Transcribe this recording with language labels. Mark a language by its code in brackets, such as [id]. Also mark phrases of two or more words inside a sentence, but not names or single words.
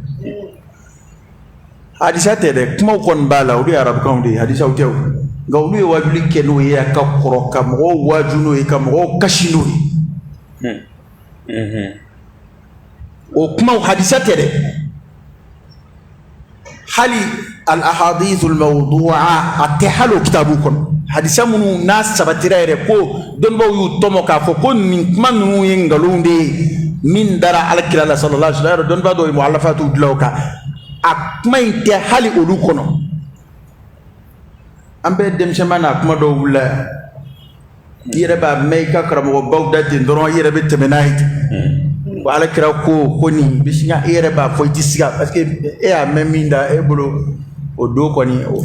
[bm] hadisa tɛ dɛ kumaw kɔni b'a la olu ye arabukanw de ye hadisaw tɛ o nka olu ye wajuli kɛ n'o ye a ka kɔrɔ ka mɔgɔw waju n'o ye ka mɔgɔw kasi n'o ye o kumaw hadisa tɛ dɛ hali [ar] الأحاديث الموضوعة [bm] a tɛ hali o kitabu kɔnɔ hadisa minnu n'a sabatira yɛrɛ ko dɔnnibaw y'u tɔmɔ k'a fɔ ko nin kuma ninnu ye nkalon de ye min dara alakira la [ar] صلى الله عليه وسلم [bm] dɔnniba dɔw ye mu'allafatu dilan o kan a kuma in tɛ hali olu kɔnɔ an bɛ denmisɛnnin n'a kuma dɔw wulila i yɛrɛ b'a mɛn i ka karamɔgɔbaw da ten dɔrɔn i yɛrɛ bɛ tɛmɛ n'a ye ten wa alakira ko nin bɛ sin ka e yɛrɛ b'a fɔ i tɛ siga [fr] parce que [bm] e y'a mɛn min da e bolo o don kɔni